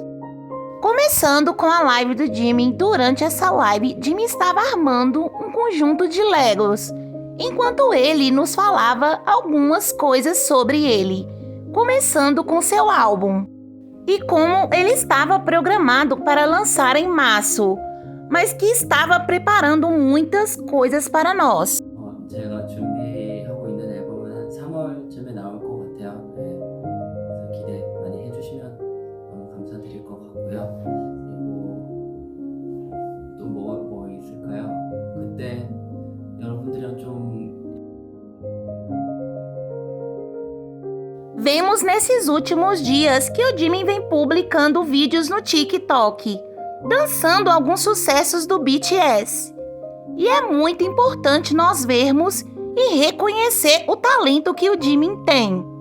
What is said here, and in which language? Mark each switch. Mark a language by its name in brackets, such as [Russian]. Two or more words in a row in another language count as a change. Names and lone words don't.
[Portuguese] Começando com a live do Jimin. Durante essa live, Jimin estava armando um conjunto de Legos, enquanto ele nos falava algumas coisas sobre ele, começando com seu álbum, e como ele estava programado para lançar em março, mas que estava preparando muitas coisas para nós. [Korean] 제가 준비하고 있는 앨범은 한 3월쯤에 나올 것 같아요. 그래서 기대 많이 해주시면 너무 감사드릴 것 같고요. 그리고 또 뭐 있을까요? 그때 여러분들이랑 좀 [Portuguese] Vemos nesses últimos dias que o Jimin vem publicando vídeos no TikTok, dançando alguns sucessos do BTS. E é muito importante nós vermos e reconhecer o talento que o Jimin tem.